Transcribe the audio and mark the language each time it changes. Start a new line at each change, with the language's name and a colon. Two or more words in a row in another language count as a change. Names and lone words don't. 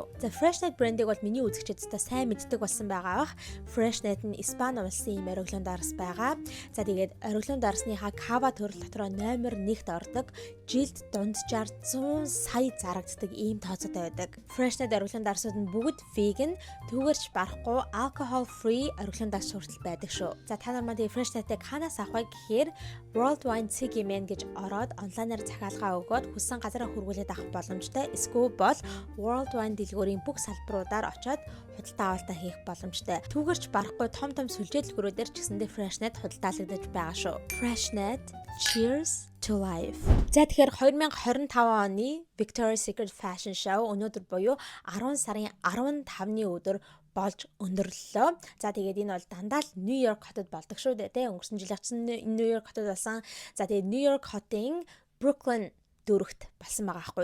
Mongolian: За Freshnet брендийг бол миний үзэгчид та сайн мэддэг болсон байгаа бах. Freshnet нь Испани улсын ийм ориглон дарс байгаа. За тэгээд ориглон дарсныхаа кава төрөл дотроо номер 1-т ордог. Жилд дунджаар 100 сая зарагддаг ийм тооцоотой байдаг. Freshnet ориглон дарсууд нь бүгд vegan, түүгээрч барахгүй,
English: alcohol free
Mongolian: ориглон дарс хүртэл байдаг шүү. За та нар маань Freshnet-ийг ханаас авах вэ гэхээр World Wine Cigmen гэж ороод онлайнаар захиалгаа өгөөд хүссэн газараа хүргүүлээд авах боломжтой. Эсвэл бол World Wine дэлгүүрийн бүх салбаруудаар очоод худалдаа авалтаа хийх боломжтой. Түүгээрч барахгүй том сүлжээ дэлгүүрүүдээр ч гэсэндээ Freshnet худалдаалагдаж байгаа шүү. Freshnet,
English: cheers to life.
Mongolian: За тэгэхээр 2025 оны Victoria's Secret Fashion Show өнөөдөр буюу 10 сарын 15-ны өдөр болж өндөрлөлөө. За тэгээд энэ бол дандаа л Нью-Йорк хотод болдог шүү дээ. Өнгөрсөн жил очсон Нью-Йорк хотод болсон. За тэгээд Нью-Йорк хотын Brooklyn дүүрэгт болсон байгаа байхгүй.